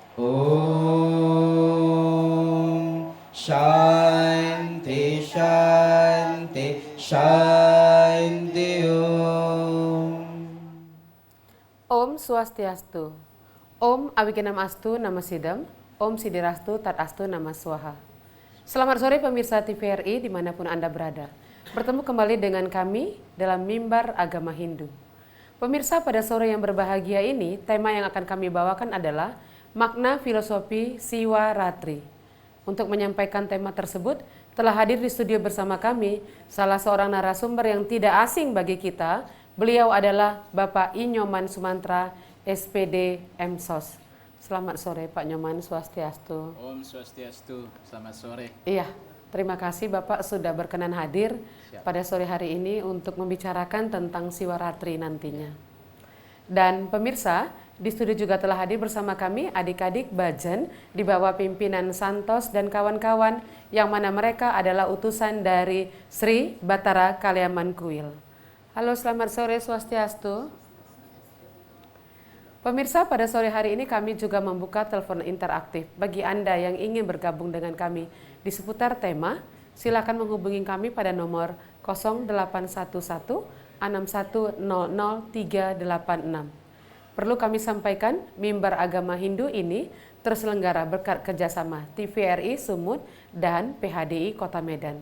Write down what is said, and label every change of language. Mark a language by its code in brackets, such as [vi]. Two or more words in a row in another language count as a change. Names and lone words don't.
[sa] शान्ति शान्ति शान्ति. Om Swastiastu. Om Awikenam Astu Nama Sidam. Om Sidirastu Tat Astu Nama Swaha. [id] Selamat sore pemirsa TVRI dimanapun Anda berada. Bertemu kembali dengan kami dalam Mimbar Agama Hindu. Pemirsa, pada sore yang berbahagia ini, tema yang akan kami bawakan adalah makna filosofi Siwa Ratri. Untuk menyampaikan tema tersebut, telah hadir di studio bersama kami salah seorang narasumber yang tidak asing bagi kita. Beliau adalah Bapak I. Nyoman Sumantra, SPD MSOS. Selamat sore Pak Nyoman, Swastiastu. Om Swastiastu, selamat sore. Iya, terima kasih Bapak sudah berkenan hadir pada sore hari ini untuk membicarakan tentang Siwa Ratri nantinya. Dan pemirsa, di studio juga telah hadir bersama kami adik-adik Bajen di bawah pimpinan Santos dan kawan-kawan yang mana mereka adalah utusan dari Sri Batara Kaliaman Kuil. Halo, selamat sore Swastiastu. Pemirsa, pada sore hari ini kami juga membuka telepon interaktif. Bagi Anda yang ingin bergabung dengan kami di seputar tema, silakan menghubungi kami pada nomor 0811 6100 386. Perlu kami sampaikan, Mimbar Agama Hindu ini terselenggara berkat kerjasama TVRI Sumut dan PHDI Kota Medan.